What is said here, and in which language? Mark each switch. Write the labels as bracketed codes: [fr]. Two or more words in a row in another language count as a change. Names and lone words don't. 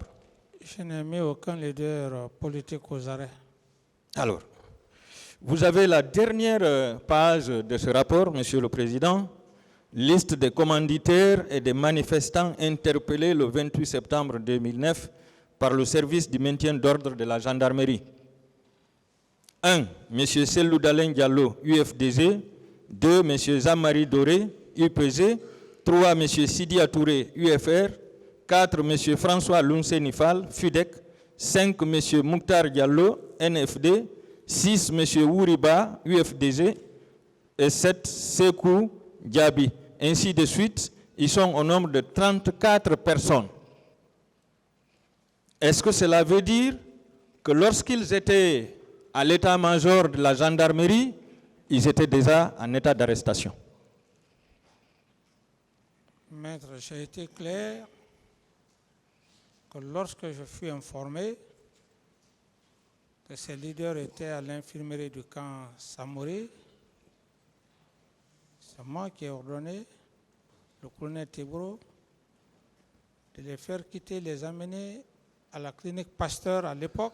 [fr] Je n'ai mis aucun leader politique aux arrêts. Alors, vous avez la dernière page de ce rapport, Monsieur le Président, liste des commanditaires et des manifestants interpellés le 28 septembre 2009 par le service du maintien d'ordre de la gendarmerie. 1. M. Sellou Dalen Diallo, UFDG. 2. M. Zamari Doré, UPG. 3. M. Sidi Atouré, UFR. 4. M. François Lounse Nifal, FUDEC. 5. M. Mouktar Diallo, NFD. 6. M. Wouriba, UFDG. Et 7. Sekou Diaby. Ainsi de suite, ils sont au nombre de 34 personnes. Est-ce que cela veut dire que lorsqu'ils étaient à l'état-major de la gendarmerie, ils étaient déjà en état d'arrestation? Maître, j'ai été clair que lorsque je fus informé que ces leaders étaient à l'infirmerie du camp Samori, c'est moi qui ai ordonné le colonel Tibro de les faire quitter, les amener à la clinique Pasteur à l'époque.